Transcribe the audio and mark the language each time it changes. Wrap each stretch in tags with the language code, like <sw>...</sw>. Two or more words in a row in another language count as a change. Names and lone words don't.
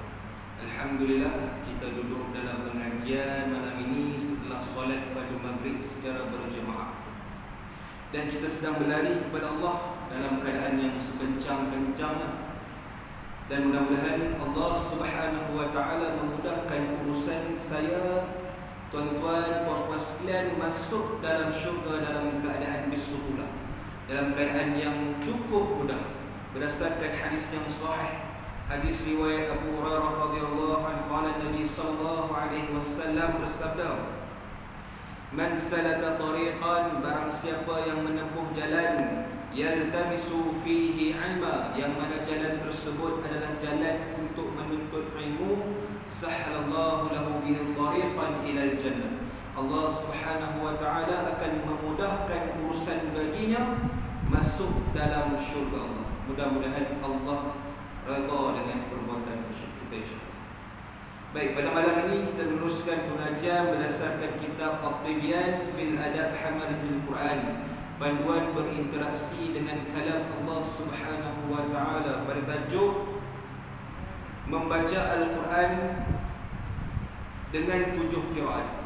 <ms>Alhamdulillah, kita duduk dalam pengajian malam ini setelah solat fardu maghrib secara berjemaah, dan kita sedang berlari kepada Allah dalam keadaan yang sekencang-kencangnya. Dan mudah-mudahan</ms> <ar>الله سبحانه وتعالى</ar> <ms>memudahkan urusan saya, tuan-tuan, puan-puan sekalian, masuk dalam syurga dalam keadaan bisuhlah, dalam keadaan yang cukup mudah, berdasarkan hadis yang sahih. Hadis riwayat</ms> <ar>Abu Hurairah رضي الله عنه قال النبي صلى الله عليه وسلم bersabda, "من سلك طريقا,</ar> <ms>barang siapa yang menempuh jalan,</ms> <ar>يلتمس فيه علما,</ar> <ms>yang mana jalan tersebut adalah jalan untuk menuntut ilmu,</ms> <ar>سهل الله له به طريقا إلى الجنة." الله سبحانه وتعالى</ar> <ms>akan memudahkan urusan baginya masuk dalam syurga Allah. Mudah-mudahan Allah redha dengan perbuatan kita, insyaAllah. Baik, pada malam ini kita meneruskan pengajian berdasarkan kitab At-Tibyan fil Adab Hamalatul Quran, panduan berinteraksi dengan kalam</ms> <ar>الله سبحانه وتعالى,</ar> <ms>pada tajuk membaca Al-Quran dengan 7 qiraat.</ms>